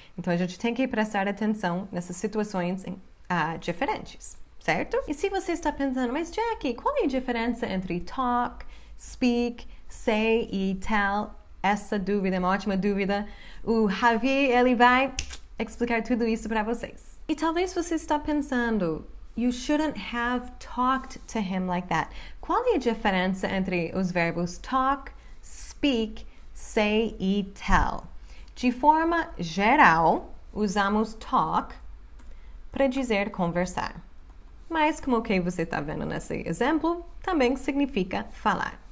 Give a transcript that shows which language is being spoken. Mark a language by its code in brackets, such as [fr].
[pt] Então, a gente tem que prestar atenção nessas situações diferentes, certo? E se você está pensando, mas Jackie, qual é a diferença entre talk, speak, say e tell? Essa dúvida é uma ótima dúvida. O Javier, ele vai explicar tudo isso para vocês. E talvez você está pensando, [en] you shouldn't have talked to him like that. [pt] Qual é a diferença entre os verbos talk, speak, say e tell? De forma geral, usamos talk para dizer conversar. Mas, como que você está vendo nesse exemplo, também significa falar.